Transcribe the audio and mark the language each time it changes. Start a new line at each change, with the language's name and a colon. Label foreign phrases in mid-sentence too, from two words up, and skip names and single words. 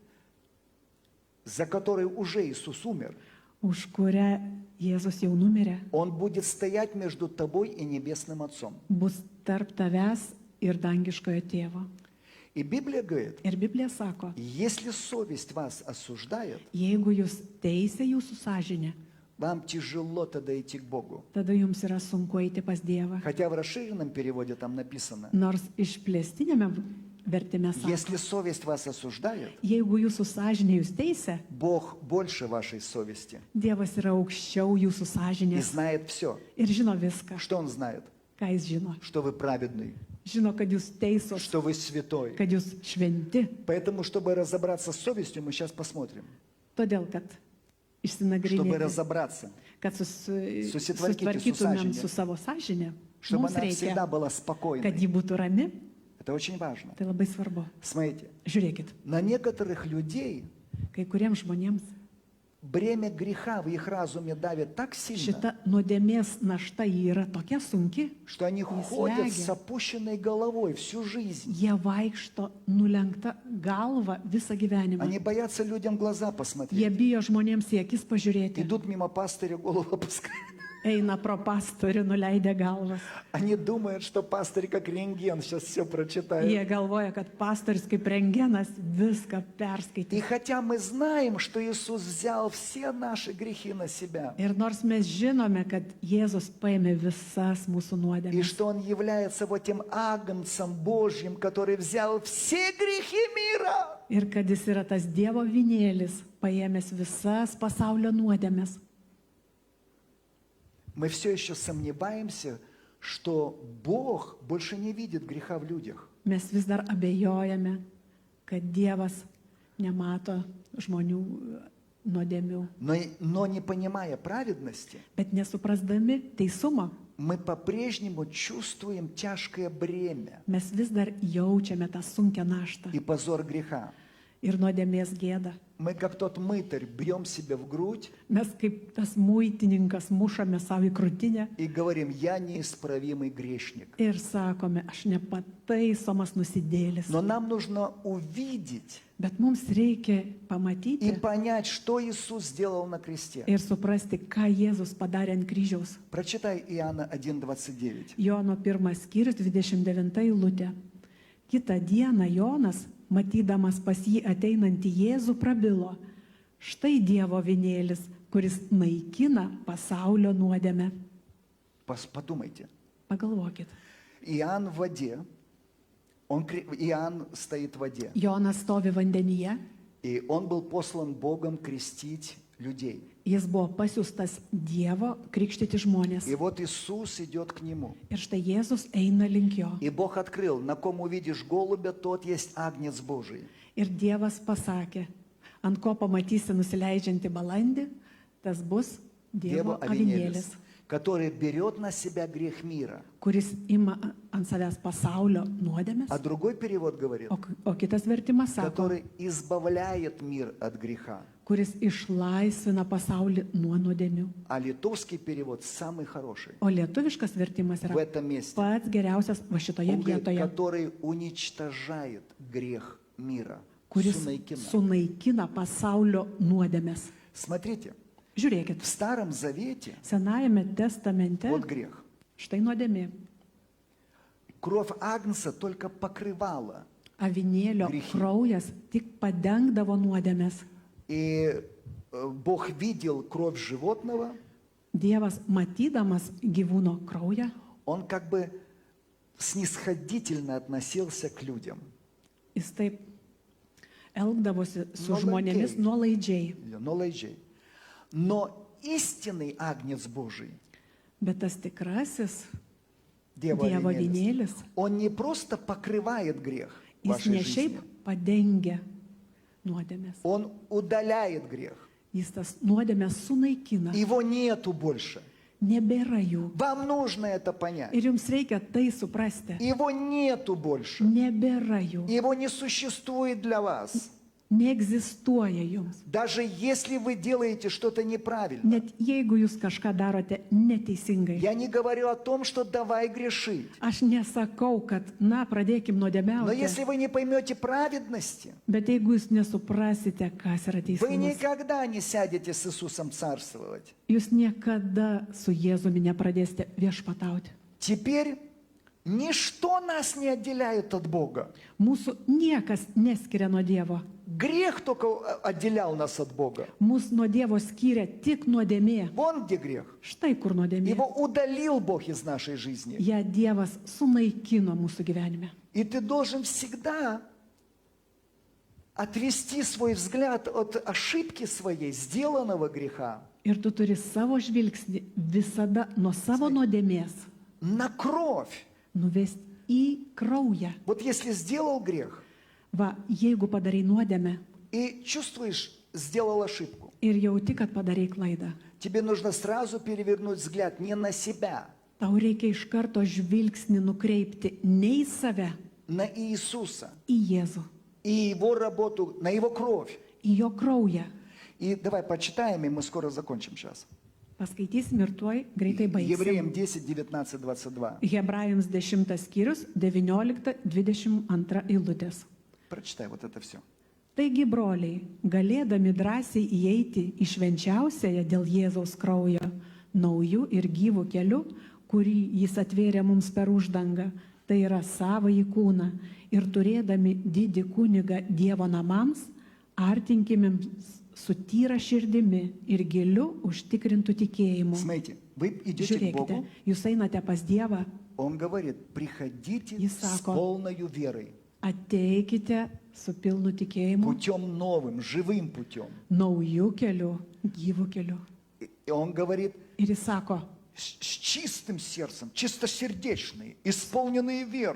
Russian: за который уже Иисус умер,
Lithuanian: už kurią Jėzus jau numirė,
Russian: он будет стоять между тобой и Небесным Отцом.
Lithuanian: bus tarp tavęs ir dangiškojo tėvo.
Russian: И Библия говорит,
Lithuanian: Ir Biblija sako,
Russian: если совесть вас осуждает,
Lithuanian: jeigu jūs teisė jūsų sąžinė,
Russian: вам тяжело тогда идти к Богу.
Lithuanian: tada jums yra sunku eiti pas Dievą.
Russian: Хотя в расширенном переводе там написано,
Lithuanian: Nors išplėstinėme vertime sako,
Russian: если совесть вас осуждает,
Lithuanian: jeigu jūsų sąžinė jūs teisė,
Russian: Бог больше вашей совести
Lithuanian: Dievas yra aukščiau jūsų
Russian: и
Lithuanian: sąžinės
Russian: знает все.
Lithuanian: ir žino viską,
Russian: Что Он знает?
Lithuanian: ką jis žino.
Russian: Что вы праведный,
Lithuanian: Žino, kad jūs teisus,
Russian: что вы святой.
Lithuanian: kad jūs šventi.
Russian: Поэтому, чтобы разобраться с совестью, мы сейчас посмотрим.
Lithuanian: Todėl, kad
Russian: чтобы
Lithuanian: išsinagrinėti,
Russian: разобраться,
Lithuanian: kad Susitvarkyti su susitvarkytumėm sąžine. su savo sąžinė.
Russian: чтобы
Lithuanian: Mums
Russian: она всегда
Lithuanian: reikia,
Russian: была
Lithuanian: kad
Russian: спокойной.
Lithuanian: ji būtų rami.
Russian: Это очень важно.
Lithuanian: Tai labai svarbu.
Russian: Смотрите,
Lithuanian: Žiūrėkit,
Russian: на некоторых людей
Lithuanian: kai kuriems žmonėms
Russian: бремя греха в их разуме давит так сильно,
Lithuanian: šita nuodėmės našta ji yra tokia sunki,
Russian: что они ходят
Lithuanian: slegia.
Russian: с опущенной головой всю жизнь.
Lithuanian: jie vaikšto nulenkta galva visą gyvenimą.
Russian: Они боятся людям в глаза
Lithuanian: Jie
Russian: посмотреть.
Lithuanian: bijo žmonėms į akis pažiūrėti.
Russian: Идут мимо пастыря, голову опускают.
Lithuanian: Eina pro pastorių nuleidę galvas.
Russian: Они думают, что пастырь как рентген сейчас все прочитает.
Lithuanian: Jie galvoja, kad pastorius kaip rengenas viską
Russian: И
Lithuanian: perskaitė.
Russian: хотя мы знаем, что Иисус взял все наши грехи на себя,
Lithuanian: Ir nors mes žinome, kad Jėzus paėmė visas mūsų
Russian: и
Lithuanian: nuodėmes
Russian: что Он является вот тем агнцем Божьим, который взял все грехи мира,
Lithuanian: ir kad jis yra tas Dievo vinėlis, paėmęs visas pasaulio nuodėmes,
Russian: мы все еще сомневаемся, что Бог больше не видит греха в людях.
Lithuanian: mes vis dar abejojame, kad Dievas nemato žmonių nuodėmių.
Russian: Но не понимая праведности,
Lithuanian: Bet nesuprasdami teisumo,
Russian: мы по-прежнему чувствуем тяжкое бремя
Lithuanian: mes vis dar jaučiame tą sunkę naštą
Russian: и позор греха.
Lithuanian: ir nuodėmės gėdą.
Russian: Мы, как тот мытарь, бьем себя в грудь
Lithuanian: Mes kaip tas muitininkas mušame savo į krūtinę
Russian: и говорим: я неисправимый грешник.
Lithuanian: ir sakome, aš nepataisomas nusidėlis.
Russian: Но нам нужно увидеть
Lithuanian: Bet mums reikia
Russian: и
Lithuanian: pamatyti
Russian: понять, что Иисус сделал на кресте.
Lithuanian: ir suprasti, ką Jėzus padarė ant kryžiaus.
Russian: Прочитай Иоанна 1:29.
Lithuanian: Jono 1 skyrius 29 eilutė. Kitą dieną Jonas, matydamas pas jį ateinantį Jėzų, prabilo: štai Dievo vinėlis, kuris naikina pasaulio nuodėmę.
Russian: Подумайте.
Lithuanian: Pagalvokit.
Russian: Иоанн в воде, Иоанн стоит в воде,
Lithuanian: Jonas stovi vandenyje,
Russian: и он был послан Богом крестить людей.
Lithuanian: jis buvo pasiųstas Dievo krikštyti žmonės.
Russian: И вот Иисус идет к нему.
Lithuanian: Ir štai Jėzus eina link jo.
Russian: И Бог открыл: на ком увидишь голубя, тот есть агнец Божий.
Lithuanian: Ir Dievas pasakė, ant ko pamatysi nusileidžiantį balandį, tas bus Dievo avinėlis,
Russian: который берет на себя грех мира.
Lithuanian: kuris ima ant savęs pasaulio nuodėmes.
Russian: А другой перевод говорит:
Lithuanian: O kitas vertimas sako,
Russian: который избавляет мир от греха.
Lithuanian: kuris išlaisvina pasaulį nuo nuodėmių.
Russian: А литовский перевод самый хороший
Lithuanian: O lietuviškas vertimas
Russian: в
Lithuanian: yra
Russian: этом месте.
Lithuanian: pats geriausias va šitoje
Russian: Он говорит:
Lithuanian: vietoje,
Russian: который уничтожает грех мира.
Lithuanian: kuris Sunaikina. sunaikina pasaulio nuodėmes.
Russian: Смотрите,
Lithuanian: Žiūrėkit,
Russian: в Старом Завете
Lithuanian: Senajame testamente
Russian: вот грех.
Lithuanian: štai nuodėmė.
Russian: Кровь агнца только покрывала.
Lithuanian: Avinėlio Grįžti. kraujas tik padengdavo nuodėmes.
Russian: И Бог видел кровь животного,
Lithuanian: Dievas, matydamas gyvūno kraują,
Russian: Он как бы снисходительно относился к людям.
Lithuanian: jis taip elgdavosi su Nuolankiai. žmonėmis nuolaidžiai. Knowledge.
Russian: Но истинный агнец Божий,
Lithuanian: Bet tas tikrasis Dievo Dievo avinėlis, vinėlis,
Russian: Он не просто покрывает грех в
Lithuanian: jis
Russian: вашей
Lithuanian: ne
Russian: жизни,
Lithuanian: šiaip padengia nuodėmes.
Russian: Он удаляет грех.
Lithuanian: Jis tas nuodėmes sunaikina.
Russian: Его нету больше.
Lithuanian: Nebėra jų.
Russian: Вам нужно это понять.
Lithuanian: Ir jums reikia tai suprasti.
Russian: Его нету больше.
Lithuanian: Nebėra jų.
Russian: Его не существует для вас.
Lithuanian: Neegzistuoja jums.
Russian: Даже если вы делаете что-то неправильно.
Lithuanian: Net jeigu jūs kažką darote neteisingai.
Russian: Я не говорю о том, что давай грешить.
Lithuanian: Aš nesakau, kad, na, pradėkim
Russian: Но
Lithuanian: nuodėmiauti.
Russian: если вы не поймете праведности,
Lithuanian: Bet jeigu jūs nesuprasite, kas yra
Russian: вы
Lithuanian: teisingas,
Russian: никогда не сядете с Иисусом царствовать.
Lithuanian: jūs niekada su Jėzumi nepradėsite viešpatauti.
Russian: Теперь ничто нас не отделяет от Бога.
Lithuanian: Mūsų niekas neskiria nuo Dievo.
Russian: Грех только отделял нас от Бога.
Lithuanian: Mūsų nuo Dievo skiria tik nuodėmė.
Russian: Вон где грех.
Lithuanian: Štai kur nuodėmė.
Russian: Его удалил Бог из нашей жизни.
Lithuanian: Ja Dievas sunaikino mūsų gyvenime.
Russian: И ты должен всегда отвести свой взгляд от ошибки своей, сделанного греха,
Lithuanian: Ir tu turi savo žvilgsnį visada nuo savo nuodėmės
Russian: на кровь.
Lithuanian: nuvesti į kraują.
Russian: Вот если сделал грех
Lithuanian: Va, jeigu padarai nuodėmę
Russian: и чувствуешь, сделал ошибку,
Lithuanian: ir jauti, kad padarai klaidą.
Russian: тебе нужно сразу перевернуть взгляд не на себя,
Lithuanian: Tau reikia iš karto žvilgsnį nukreipti ne į save,
Russian: на Иисуса
Lithuanian: į Jėzų,
Russian: и Его работу, на Его кровь.
Lithuanian: į Jo kraują.
Russian: И давай почитаем, и мы скоро закончим сейчас.
Lithuanian: Paskaitysim ir tuoj greitai baigsim.
Russian: Евреям 10, 19, 22.
Lithuanian: Hebrajams 10 skyrius, 19-22 eilutės.
Russian: Прочитай вот это все.
Lithuanian: Taigi, broliai, galėdami drąsiai įeiti į švenčiausiąją dėl Jėzaus kraujo, naujų ir gyvų kelių, kurį jis atvėrė mums per uždangą, tai yra savąjį kūną, ir turėdami didį kunigą Dievo namams, artinkimėms su tyra širdimi ir giliu užtikrintų tikėjimu.
Russian: Смотрите, вы идете к
Lithuanian: Žiūrėkite,
Russian: Богу,
Lithuanian: jūs einate pas Dievą,
Russian: Он говорит, приходите И с
Lithuanian: сако.
Russian: полною верой,
Lithuanian: ateikite su pilnu tikėjimu,
Russian: путем новым, живым путем.
Lithuanian: naujų kelių, gyvų kelių.
Russian: И Он говорит,
Lithuanian: Ir jis sako,
Russian: с чистым сердцем, чистосердечные, исполненные веры.